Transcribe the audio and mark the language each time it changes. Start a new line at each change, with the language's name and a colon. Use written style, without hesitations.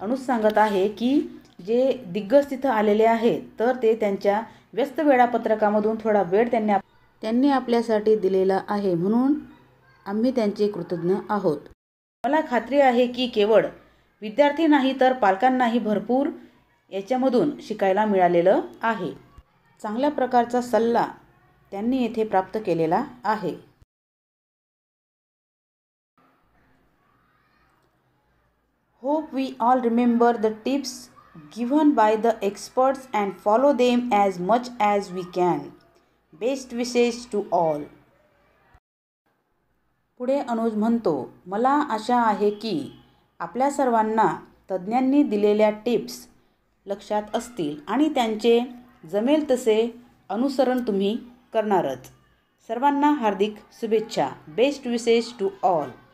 Marathi: अनुज सांगत आहे की जे दिग्गज तिथं आलेले आहेत तर ते त्यांच्या व्यस्त वेळापत्रकामधून थोडा वेळ त्यांनी आपल्यासाठी दिलेला आहे, म्हणून आम्ही त्यांचे कृतज्ञ आहोत. मला खात्री आहे की केवळ विद्यार्थी नाही तर पालकांनाही भरपूर याच्यामधून शिकायला मिळालेलं आहे. चांगल्या प्रकारचा सल्ला त्यांनी येथे प्राप्त केलेला आहे.
English: Hope we all remember the tips given by the experts and follow them as much as we can. Best wishes to all.
Marathi: पुढे अनुज म्हणतो, मला आशा आहे की आपल्या सर्वांना तज्ज्ञांनी दिलेल्या टिप्स लक्षात असतील आणि त्यांचे जमेल तसे अनुसरण तुम्ही करणारच. सर्वांना हार्दिक शुभेच्छा.
English: Best wishes to all.